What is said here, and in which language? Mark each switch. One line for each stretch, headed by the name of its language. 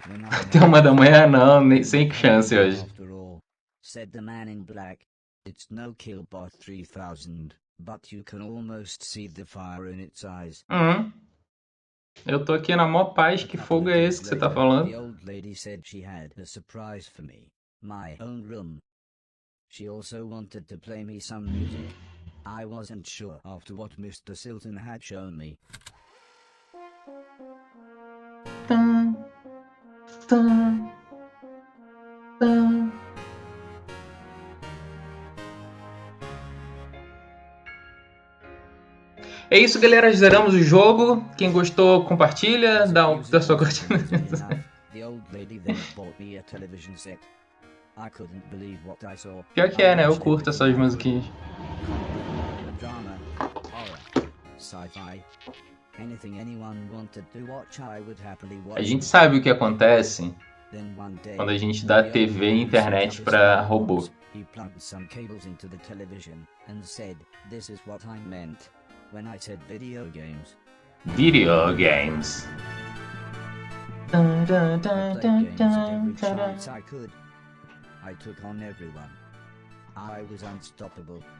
Portuguese: Até 1 da manhã não, nem, sem chance hoje.
English: Said the man in black. It's no Killbot 3000, but you can almost see the fire in its eyes.
Portuguese: Eu tô aqui na maior paz, que fogo é esse que você tá falando?
English: The old lady said she had a surprise for me. My own room. She also wanted to play me some music. I wasn't sure after what Mr. Silton had shown me. Tum, tum, tum.
Portuguese: É isso, galera. Zeramos o jogo. Quem gostou, compartilha. Dá sua curtida.
English: The old lady then bought me a television set. I couldn't believe what I saw.
Portuguese: Pior que é, né? Eu curto essas musiquinhas.
English: Drama, horror, sci-fi. Anything anyone wanted to watch, I would happily watch.
Portuguese: A gente sabe o que acontece quando a gente dá TV e internet pra robô.
English: He plugged some cables into the television and said, "This is what I meant when I said video games." Video games. I played games at every chance I could. I took on everyone. I was unstoppable.